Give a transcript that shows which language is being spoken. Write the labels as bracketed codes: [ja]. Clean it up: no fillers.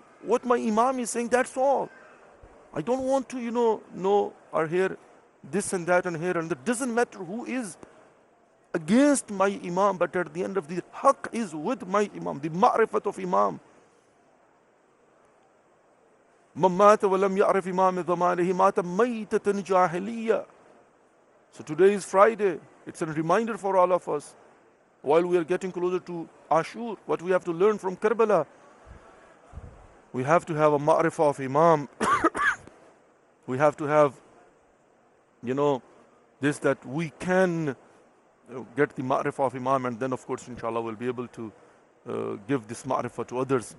[en] What my Imam is saying, that's all. I don't want to, know or hear this and that and here and that. Doesn't matter who is against my Imam, but at the end of the haqq is with my Imam, the ma'rifat of Imam. [ar] من مات ولم يعرف إمام زمانه مات ميتة جاهلية. [en] So today is Friday. It's a reminder for all of us. While we are getting closer to Ashur, what we have to learn from Karbala, we have to have a ma'rifah of Imam. We have to have, this, that we can get the ma'rifah of Imam, and then of course inshallah we'll be able to give this ma'rifah to others.